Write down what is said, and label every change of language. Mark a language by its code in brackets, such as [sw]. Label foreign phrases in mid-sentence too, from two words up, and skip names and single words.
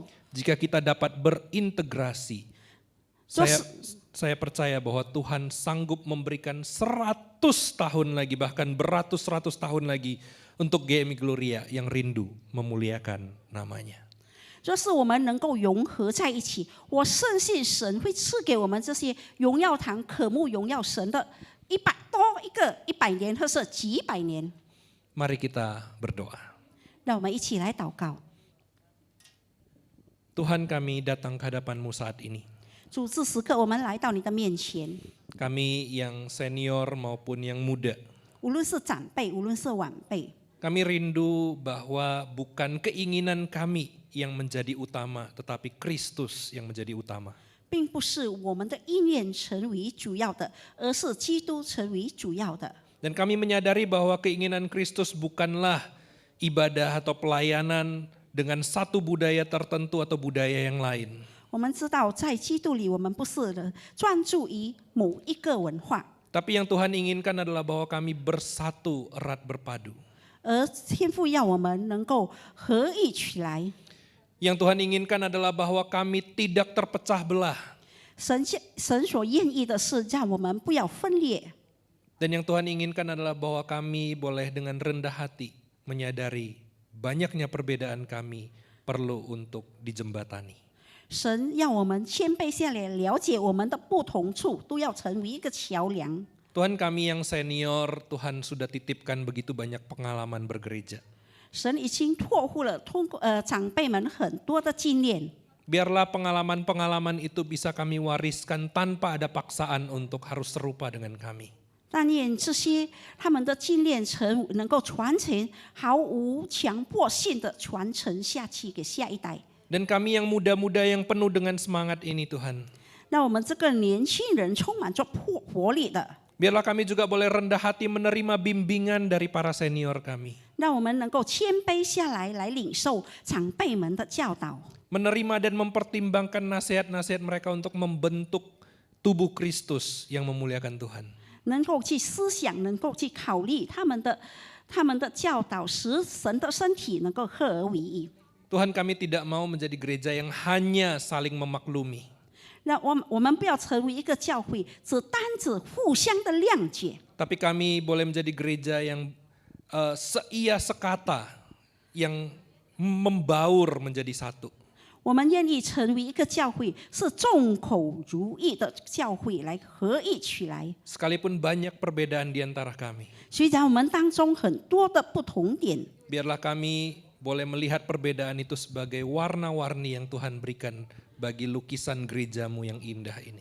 [id] Jika kita dapat berintegrasi, saya percaya bahwa Tuhan sanggup memberikan 100 tahun lagi, bahkan beratus-ratus tahun lagi untuk GMI Gloria yang rindu memuliakan namanya. [zh] 就是我们能够融合在一起，我深信神会赐给我们这些荣耀堂渴慕荣耀神的100年，或是几百年。 [id] Mari kita berdoa. [zh] 让我们一起来祷告。 [id] Tuhan, kami datang ke hadapan-Mu saat ini. [zh] 主，这时刻我们来到你的面前， [id] Kami yang senior maupun yang muda. [zh] 无论是长辈，无论是晚辈， [id] Kami rindu bahwa bukan keinginan kami yang menjadi utama, tetapi Kristus yang menjadi utama. [zh] 并不是我们的意念成为主要的，而是基督成为主要的。 [id] Dan kami menyadari bahwa keinginan Kristus bukanlah ibadah atau pelayanan dengan satu budaya tertentu atau budaya yang lain. [zh] 我们知道，在基督里，我们不是专注于某一个文化， [id] Tapi yang Tuhan inginkan adalah bahwa kami bersatu erat berpadu. [zh] 而天父要我们能够合一起来。 [id] Yang Tuhan inginkan adalah bahwa kami tidak terpecah belah. [zh] 神所愿意的是让我们不要分裂， [id] Dan yang Tuhan inginkan adalah bahwa kami boleh dengan rendah hati menyadari banyaknya perbedaan kami perlu untuk dijembatani. [zh] 神要我们谦卑下来，了解我们的不同处，都要成为一个桥梁。 [id] Tuhan, kami yang senior, Tuhan sudah titipkan begitu banyak pengalaman bergereja. [zh] 神已经托付了长辈们很多的经验， [id] Biarlah pengalaman-pengalaman itu bisa kami wariskan tanpa ada paksaan untuk harus serupa dengan kami. [zh] 但愿这些他们的经验能够传承，毫无强迫性的传承下去给下一代。 [id] Dan kami yang muda-muda yang penuh dengan semangat ini Tuhan. [zh] 让我们这个年轻人充满着活力的， [id] Biarlah kami juga boleh rendah hati menerima bimbingan dari para senior kami. [zh] 让我们能够谦卑下来，来领受长辈们的教导， [id] Menerima dan mempertimbangkan nasihat-nasihat mereka untuk membentuk tubuh Kristus yang memuliakan Tuhan. [zh] 能够去思想，能够去考虑他们的教导，使神的身体能够合而为一。 [id] Tuhan, kami tidak mau menjadi gereja yang hanya saling memaklumi. [zh] 那我们不要成为一个教会，只单互相的谅解， [id] Tapi kami boleh menjadi gereja yang seia sekata, yang membaur menjadi satu. [zh] 我们愿意成为一个教会，是众口如意的教会，来合一起来。 [id] Sekalipun banyak perbedaan di antara kami, [zh] 虽然我们当中很多的不同点， [id] biarlah kami boleh melihat perbedaan itu sebagai warna-warni yang Tuhan berikan bagi lukisan gerejamu yang indah ini.